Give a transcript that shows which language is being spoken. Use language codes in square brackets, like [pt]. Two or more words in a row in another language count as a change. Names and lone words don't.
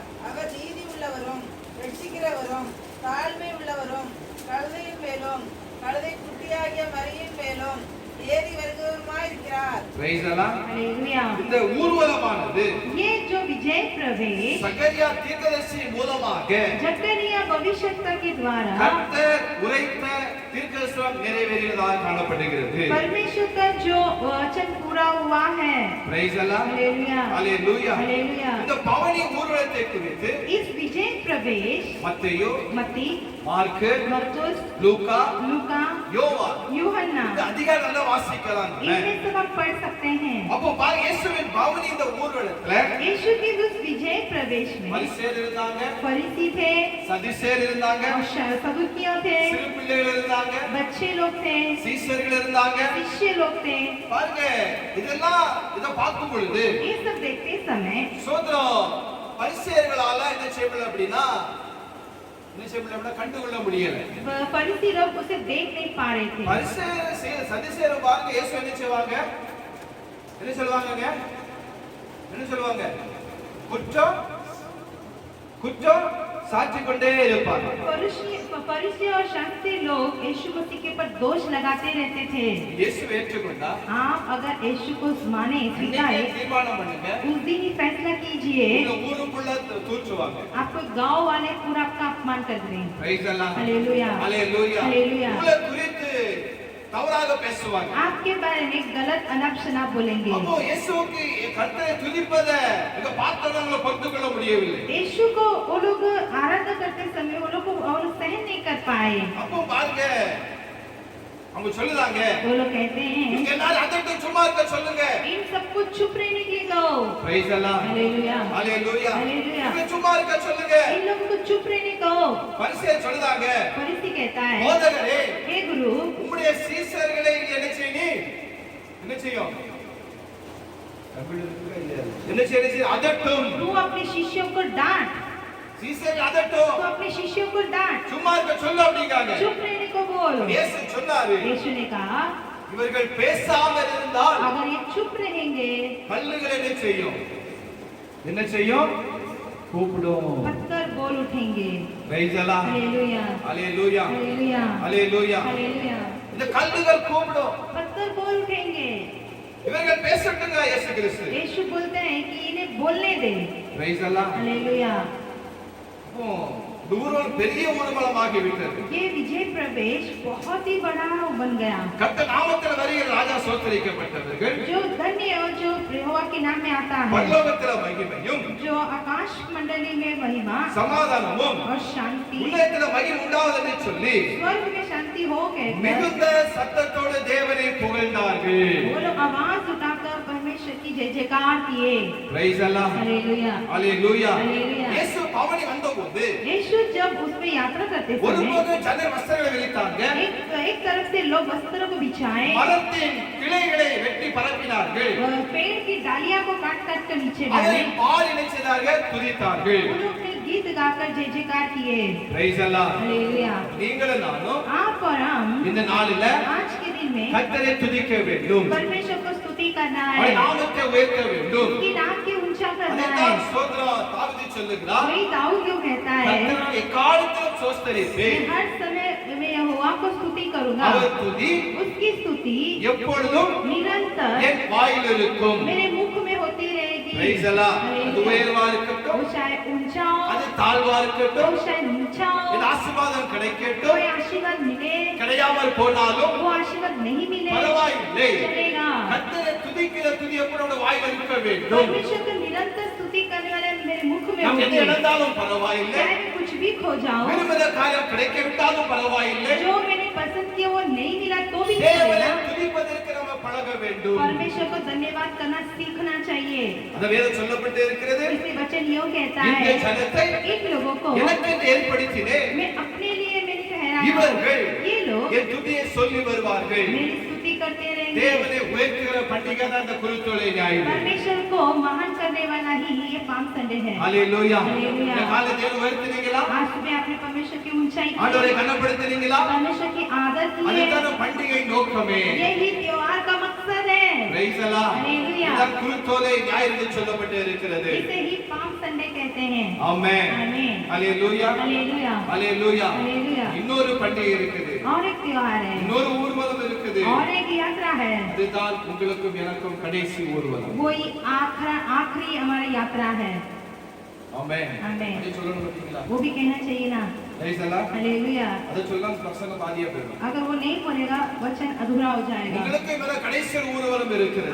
[ta] அவர் நீதி உள்ளவரும் ரட்சிக்கிறவரும் தாழ்மை உள்ளவரும் கழுதையின் மேலும் கழுதை குட்டியாகிய மரியின் மேலும் ஏறி வருகிறவருமாயிருக்கிறார். [en] Praise Allah. [hi] हालेलुया। [ta] இந்த ஊர்வலமானது [hi] ये जो विजय प्रवेश [ta] சகரியா தீர்க்கதரிசி மூலமாக [hi] जकरिया भविष्यवक्ता के द्वारा [ta] கர்த்தர் உரைத்த தீர்க்கதரிசனம் நிறைவேறியதாக காணப்படுகிறது. [hi] परमेश्वर का जो वचन पूरा हुआ है। [en] Praise the Lord. [hi] हालेलुया [en] Hallelujah. [hi] हालेलुया। [ta] இந்த பவனி ஊர்வலத்தை குறித்து [hi] इस विजय प्रवेश [ta] மத்தேயு, [hi] मत्ती [ta] மார்க்கு, [hi] मरकुस [ta] லூக்கா, [hi] लूका [ta] யோவான் [hi] यूहन्ना [ta] இந்த அதிகாரங்களை வாசிக்கலாம். [hi] इनमें सब आप पढ़ सकते हैं। [ta] அப்போ பாருங்க, இயேசுவின் பவனி இந்த ஊர்வலத்துல [hi] यीशु के उस विजय प्रवेश में [ta] பரிசேயர் இருந்தாங்க, [hi] फरीसी थे [ta] சதுசேயர் இருந்தாங்க, [hi] और सदूकियों थे, [ta] சிறு பிள்ளைகள் இருந்தாங்க, [hi] बच्चे लोग थे, [ta] சீஷர்கள் இருந்தாங்க. [hi] शिष्य लोग थे। [ta] பாருங்க, இதெல்லாம் இத பார்க்கும் பொழுது [hi] ये सब देखते समय [ta] சோதரம் பரிசேயர்களால என்ன செய்யல அப்படின்னா கண்டுகொள்ள முடியல. [hi] फरीसी लोग उसे देख नहीं पा रहे थे। [ta] பரிசேயர் சதுசேயர் பாருங்க, இயேசு என்ன செய்வாங்க, என்ன சொல்வாங்க, என்ன சொல்வாங்க, குற்றம் குற்றம் சாட்சி கொண்டே இருப்பாங்க. [hi] फरीसी और शास्त्री लोग यीशु मसीह के ऊपर दोष लगाते रहते थे। [ta] இயேசு ஏற்றுக்கொண்டா [hi] आप अगर यीशु को माने स्वीकारे, [ta] தீர்மானம் பண்ணுங்க, [hi] उस दिन ही फैसला कीजिए, [ta] இந்த ஊருக்குள்ள தூற்றுவாங்க. [hi] आपको गांव वाले पूरा आपका अपमान कर देंगे। [en] Praise the Lord. [hi] हालेलुया [en] Hallelujah. [hi] हालेलुया। [ta] உங்களை குறித்து தவறாக பேசுவாங்க. [hi] आपके बारे में गलत अनाप बोलेंगे। [ta] அப்போ இயேசுவுக்கு கர்த்தரை துதிப்பதை இங்க பார்த்தவங்களை பொறுத்து கொள்ள முடியவில்லை. [hi] यीशु को वो लोग आराधना करते समय वो लोग सहन नहीं कर पाए। [ta] அப்போ பாருங்க, அவங்க சொல்லுறாங்க, [hi] वो लोग कहते हैं [ta] நீங்க எல்லாரும் அதட்ட சும்மா இருக்க சொல்லுங்க. [hi] इन सबको चुप रहने के लिए दो। [en] Praise the Lord. [hi] हालेलुया [en] Hallelujah. [hi] हालेलुया। [ta] நீங்க சும்மா இருக்க சொல்லுங்க. [hi] इन लोगों को चुप रहने दो। [ta] பரிசேயர் சொல்லுறாங்க, [hi] फरीसी कहता है, [ta] போதகரே, [hi] हे गुरु, [ta] உம்முடைய சீஷர்களை என்ன செய்யும், என்ன செய்யும், என்ன செய்யும், அதட்டும். [hi] तू अपने शिष्यों को डांट, [ta] சீஷர்கள் அதட்டும், [hi] तू अपने शिष्यों को डांट, [ta] சும்மா இருக்க சொல்லு அப்படிங்காங்க. [hi] चुप रहने को बोल। [ta] இயேசு சொன்னாரு, [hi] यीशु ने कहा, [ta] இவர்கள் பேசாமல் இருந்தால் [hi] अगर ये चुप रहेंगे [ta] கல்லுகள் என்ன செய்யும், என்ன செய்யும், கூப்பிடும். [hi] पत्थर बोल उठेंगे। [en] Praise the Lord. [hi] हालेलुया [en] Hallelujah. [hi] हालेलुया [en] Hallelujah. [hi] हालेलुया। [ta] இந்த கல்லுகள் கூப்பிடும். [hi] पत्थर बोल उठेंगे। [ta] இவர்கள் பேசட்டுங்க இயேசு கிறிஸ்து. [hi] यीशु बोलते हैं कि इन्हें बोलने दे। [en] Praise the Lord. [hi] हालेलुया। [ta] தூரம் பெரிய ஊர்வலமாகி விட்டது. [hi] ये विजय प्रवेश बहुत ही बड़ा बन गया। [ta] கர்த்தர் நாமத்தில் வருகிற ராஜா சோத்தரிக்கப்பட்டவர்கள், [hi] जो धन्य और जो यहोवा के नाम में आता है, [ta] பரலோகத்தில் மகிமையும் [hi] जो आकाश मंडली में महिमा [ta] சமாதானமும் [hi] और शांति, [ta] உள்ளத்தில் மகிமை உண்டாவதென்று சொல்லி [hi] स्वर्ग में शांति हो गए। [ta] மிகுந்த சத்தத்தோடு தேவனை புகழ்ந்தார்கள். [hi] वो लोग आवाज उठाकर परमेश्वर की जय जयकार किए। [en] Praise the Lord. [hi] हालेलुया [en] Hallelujah. Hallelujah. [ta] இயேசு பவனி வந்தபோது [hi] यीशु जब उसमें यात्रा करते समय [ta] ஒருபோது ஜனங்கள் வஸ்திரங்களை விரித்தாங்க, [hi] एक तरफ से लोग वस्त्रों को बिछाए, [ta] மரத்தின் கிளைகளை வெட்டி பரப்பினார்கள், [hi] पेड़ की डालियां को काट काट कर नीचे डाले। [ta] அதை பாடி நினைச்சதாக துதித்தார்கள். [hi] वो लोग ने गीत गाकर जय जयकार किए। [en] Praise the Lord. [hi] हालेलुया। [ta] நீங்களும் நானும் [hi] आप और हम [ta] இந்த நாளில [hi] आज के दिन में [ta] கர்த்தரை துதிக்க வேண்டும், [hi] परमेश्वर को स्तुति करना [ta] அவருடைய [hi] है, [ta] நாமத்தை உயர்த்த வேண்டும். [hi] उसकी नाम की ऊंचा करना है। [ta] அதைத்தான் ஸ்தோத்திரம் தாவீது சொல்லுகிறார், [hi] वही दाऊद क्यों कहता है, [ta] கர்த்தரை எக்காலத்திலும் [hi] मैं [ta] சோஸ்தரிப்பேன், [hi] हर समय मैं यहोवा को स्तुति करूंगा, [ta] அவர் துதி [hi] उसकी स्तुति [ta] எப்பொழுதும் [hi] निरंतर [ta] என் வாயில் இருக்கும். [hi] मेरे मुख में होती रहेगी। [en] Praise the Lord. [ta] அது [hi] हालेलुया। [ta] உயர்வா இருக்கட்டும், [hi] वो चाहे ऊंचा [ta] அது [hi] हो, [ta] தாழ்வா [hi] वो [ta] இருக்கட்டும், [hi] चाहे नीचा [ta] இந்த [hi] हो, [ta] ஆசீர்வாதம் கிடைக்கட்டும், [hi] कोई आशीर्वाद मिले, [ta] கிடையாமல் போனாலும் [hi] वो आशीर्वाद नहीं मिले, [ta] பரவாயில்லை. [hi] चलेगा। [ta] கர்த்தரை துதிக்கிற துதி எப்பொழுது வாயில் இருக்க வேண்டும். [hi] परमेश्वर को निरंतर स्तुति करने वाले मेरे मुख में [ta] நாம் எதை [hi] होगी। [ta] இழந்தாலும் பரவாயில்லை, [hi] चाहे मैं कुछ भी खो जाऊं, [ta] விரும்பின காரியம் கிடைக்காவிட்டாலும் பரவாயில்லை, [hi] जो मैंने पसंद किया वो नहीं मिला तो भी [ta] தேவனை [hi] चलेगा। [ta] துதிப்பதற்கு நம்ம பழக வேண்டும். [hi] परमेश्वर को धन्यवाद करना सीखना चाहिए। [ta] அந்த வேதம் சொல்லப்பட்டு இருக்கிறது, [hi] इसे वचन यूं कहता [ta] இந்த [hi] है, [ta] ஜனத்தை [hi] इन लोगों को [ta] எனக்கு ஏற்படுத்தினேன், [hi] मैं अपने लिए मैंने ठहराया, [ta] இவர்கள் [hi] ये लोग [ta] என் துதியை சொல்லி வருவார்கள். [hi] मेरी स्तुति करते रहेंगे। [ta] தேவனை உயர்த்துகிற பண்டிகை தான் இந்த குருத்தோலை ஞாயிறு. [hi] परमेश्वर को महान करने वाला ही ये [en] Palm Sunday [hi] है। [en] ஹalleluya. Hallelujah. [ta] இந்த காலத்தை உயர்த்துனீங்களா? [hi] आज सुबह आपने परमेश्वर की ऊंचाई [ta] ஆண்டவரை [hi] की, [ta] கனப்படுத்துனீங்களா? [hi] परमेश्वर की आदर की है। [ta] அதுதான் பண்டிகை நோக்கமே. [hi] यही त्योहार का मकसद है। [en] Praise the Lord. Hallelujah. [ta] இதுதான் குருத்தோலை ஞாயிறு என்று சொல்லப்பட்டு இருக்கிறது. [hi] इसे ही [en] Palm Sunday [hi] कहते हैं। [ta] ஆமென். [hi] आमीन। [ta] ஹalleluya. [hi] हालेलुया [ta] ஹalleluya. [hi] हालेलुया। [ta] இன்னொரு பண்டிகை இருக்குது, [hi] और एक त्योहार है, [ta] இன்னொரு ஊர்வலம் இருக்குது. [hi] और एक यात्रा है। [ta] இதுதான் உங்களுக்கும் எனக்கும் கடைசி ஊர்வலம். [hi] वही आखिरी हमारी यात्रा है। [ta] ஆமென். ஆமென். அதை சொல்லணும் பாத்தீங்களா? [hi] वो भी कहना चाहिए ना। [en] Praise the Lord. [hi] हालेलुया। [ta] அது சொல்லாம பிரசங்கம் பாதியா போயிடும். [hi] अगर वो नहीं बोलेगा वचन अधूरा हो जाएगा। [ta] உங்களுக்கு மேல கடைசி ஊர்வலம் இருக்கிறது.